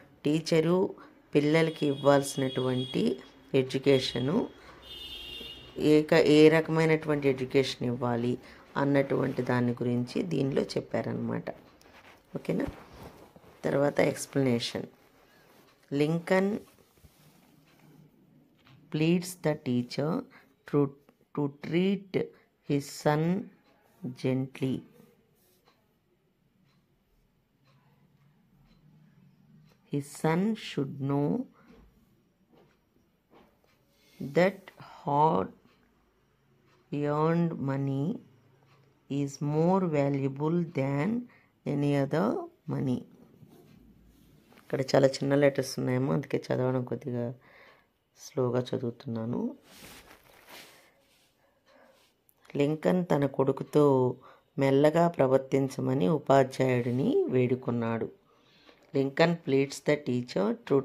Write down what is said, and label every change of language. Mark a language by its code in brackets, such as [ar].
[te] Teacher పిల్లలకి ఇవ్వాల్సినటువంటి education ఏ రకమైనటువంటి ఎడ్యుకేషన్ ఇవ్వాలి అన్నటువంటి దాని గురించి దీనిలో చెప్పారనమాట. ఓకేనా? తర్వాత explanation. [en] Lincoln pleads the teacher to treat his son gently. His son should know that hard earned money is more valuable than any other money. [te] ఇక్కడ చాలా చిన్న లెటర్స్ ఉన్నాయేమో, అందుకే చదవడం కొద్దిగా స్లోగా చదువుతున్నాను. లింకన్ తన కొడుకుతో మెల్లగా ప్రవర్తించమని ఉపాధ్యాయుడిని వేడుకున్నాడు. [en] Lincoln pleads the teacher